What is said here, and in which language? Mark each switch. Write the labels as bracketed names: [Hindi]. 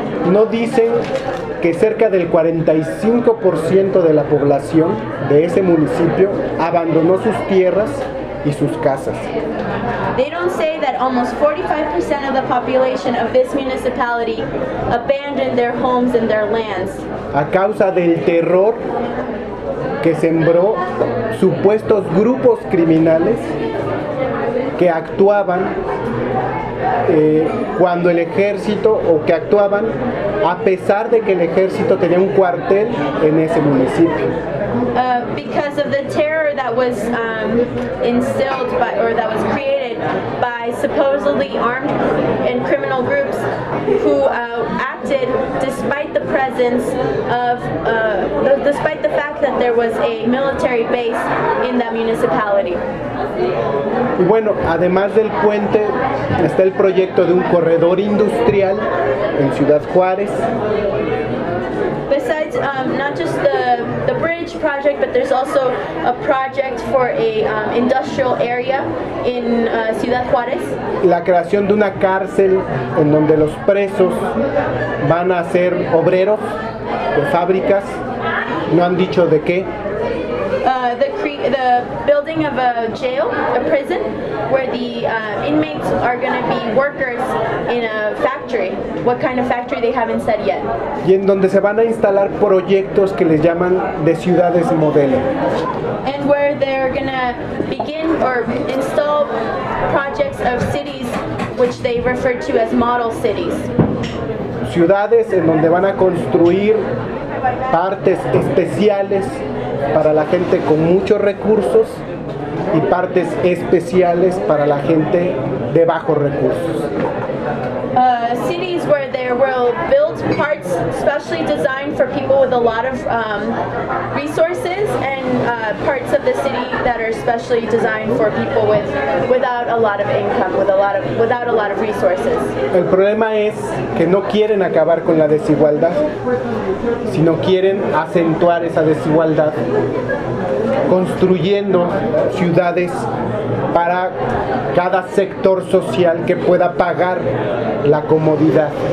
[Spanish] No dicen que cerca del 45% de la población de ese municipio abandonó sus tierras y sus casas. [English] They don't say that almost 45% of the population of this municipality abandoned their homes and their lands. [Spanish] A causa del terror que sembró supuestos grupos criminales que actuaban cuando el ejército, o que actuaban a pesar de que el ejército tenía un cuartel en ese municipio. [English] Because of the terror that was instilled by, or that was created by supposedly armed and criminal groups who acted despite the presence of, despite the fact that there was a military base in that municipality. [Spanish] Y bueno, además del puente, está el proyecto de un corredor industrial en Ciudad Juárez. [English] Besides, not just the bridge project, but there's also a project for a industrial area in Ciudad Juárez. [Spanish] La creación de una cárcel en donde los presos van a ser obreros de fábricas. No han dicho de qué. [English] The building of a jail, a prison, where the inmates are going to be workers in a factory. What kind of factory, they haven't said yet. [Spanish] Y en donde se van a instalar proyectos que les llaman de ciudades modelo. [English] And where they're going to begin or install projects of cities, which they refer to as model cities. [Spanish] Ciudades en donde van a construir partes especiales para la gente con muchos recursos y partes especiales para la gente de bajos recursos. [English] Cities where there will build parts specially designed for people with a lot of resources, and parts of the city that are specially designed for people without a lot of income, without a lot of resources. [Spanish] El problema es que no quieren acabar con la desigualdad, sino quieren acentuar esa desigualdad construyendo ciudades para cada sector social que pueda pagar la comodidad.